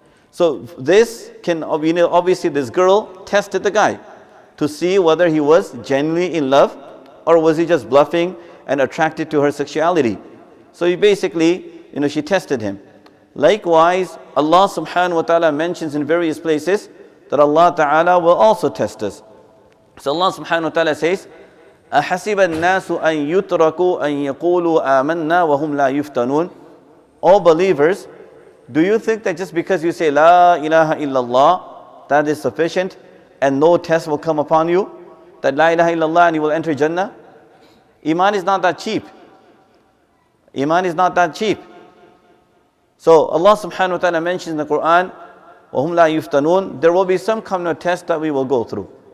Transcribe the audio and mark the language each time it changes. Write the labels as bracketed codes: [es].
[en] So this can, obviously this girl tested the guy to see whether he was genuinely in love or was he just bluffing and attracted to her sexuality. So he basically, she tested him. Likewise, Allah subhanahu wa ta'ala mentions in various places that Allah ta'ala will also test us. So Allah subhanahu wa ta'ala says, [ar] أَحَسِبَ النَّاسُ أَن يُتْرَكُوا أَن يَقُولُوا آمَنَّا وَهُمْ لَا يُفْتَنُونَ. [en] All believers, do you think that just because you say La ilaha illallah, that is sufficient and no test will come upon you? That La ilaha illallah and you will enter Jannah? Iman is not that cheap. Iman is not that cheap. So Allah subhanahu wa ta'ala mentions in the Quran, [ar] وَهُمْ لَا يُفْتَنُونَ, [en] there will be some kind of test that we will go through.